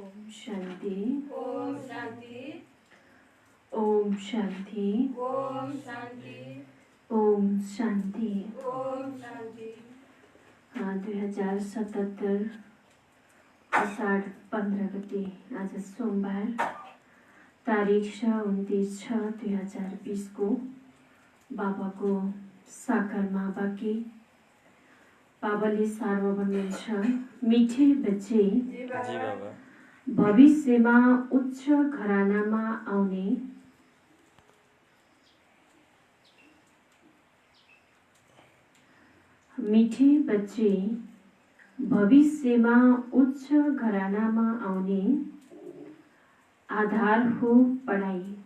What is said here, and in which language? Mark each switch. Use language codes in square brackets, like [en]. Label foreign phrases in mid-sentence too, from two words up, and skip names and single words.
[hi] शांति ओम शांति ओम शांति ओम शांति ओम शांति। ओम शांति। [ne] 2077 आषाढ़ 15 गते आज सोमबार तारिख 29/6/2020 को बाबाको साकार महावाक्य बाबाले सारमा भन्नुहुन्छ, [hi] मिठे बच्चे [ne] भविष्यमा उच्च घरानामा आउने [hi] मिठे बच्चे [ne] भविष्यमा उच्च घरानामा आउने आधार हो पढाइ।